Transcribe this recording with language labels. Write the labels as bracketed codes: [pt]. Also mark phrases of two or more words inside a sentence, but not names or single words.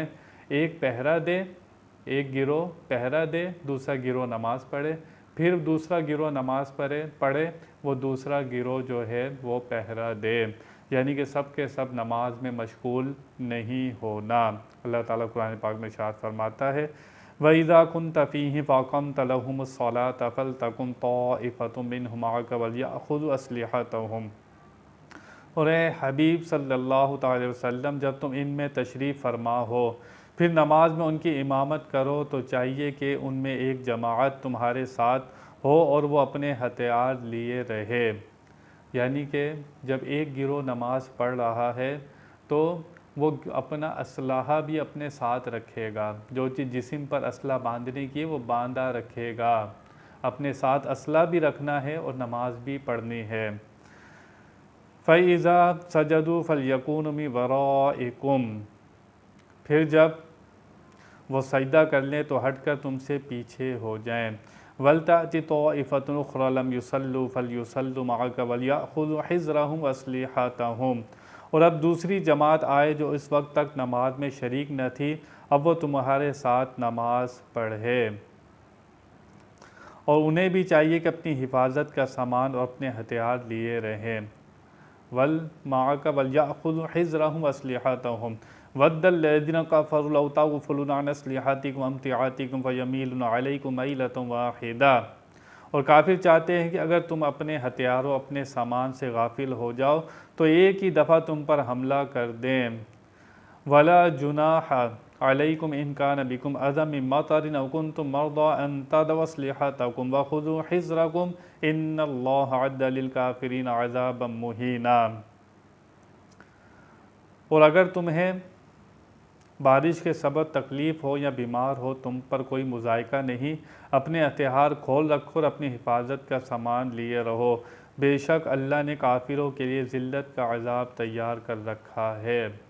[hi] एक पहरा दे, एक गिरोह पहरा दे, दूसरा गिरोह नमाज़ पढ़े, फिर दूसरा गिरोह नमाज़ पढ़े, वो दूसरा गिरोह जो है वो पहरा दे। यानी कि सब के सब नमाज में मशगूल नहीं होना। अल्लाह ताला कुरान पाक में इरशाद फरमाता है, [ar] وإذا كنت فيهم فأقمت لهم الصلاة فلتقم طائفة منهم معك وليأخذوا أسلحتهم. [hi] और ए हबीब [ar] صلى الله عليه وسلم, [hi] जब तुम इनमें तशरीफ़ फरमा हो फिर नमाज में उनकी इमामत करो तो चाहिए कि उनमें एक जमाअत तुम्हारे साथ हो और वो अपने हथियार लिए रहे। यानी कि जब एक गिरोह नमाज पढ़ रहा है तो वो अपना असलाहा भी अपने साथ रखेगा। जो चीज़ जिस्म पर असला बांधने की वो बांधा रखेगा। अपने साथ असला भी रखना है और नमाज भी पढ़नी है। [ar] فإذا سجدوا فليكونوا من ورائكم, [hi] फिर जब वो सजदा कर लें तो हटकर तुमसे पीछे हो जाएं। [ar] ولتأت طائفة أخرى لم يصلوا فليصلوا معك وليأخذوا حذرهم وأسلحتهم. [hi] और अब दूसरी जमात आए जो इस वक्त तक नमाज में शरीक न थी, अब वो तुम्हारे साथ नमाज पढ़े और उन्हें भी चाहिए कि अपनी हिफाजत का सामान और अपने हथियार लिए रहें। [ar] ول معك وليأخذوا حذرهم وأسلحتهم ود الذين كفروا لو تغفلون عن أسلحتكم وأمتعتكم فيميلون عليكم ميلة واحدة. [hi] और काफिर चाहते हैं कि अगर तुम अपने हथियारों अपने सामान से गाफिल हो जाओ तो एक ही दफ़ा तुम पर हमला कर दें। [ar] ولا جناح عليكم إن كان بكم أذى من مطر أو كنتم مرضى أن تضعوا أسلحتكم وخذوا حذركم إن الله أعد للكافرين عذابا مهينا. [hi] और अगर तुम्हें बारिश के सबब तकलीफ़ हो या बीमार हो तुम पर कोई मुज़ायका नहीं। अपने हथियार खोल रखो और अपनी हिफाजत का सामान लिए रहो। बेशक अल्लाह ने काफिरों के लिए ज़िल्लत का अज़ाब तैयार कर रखा है।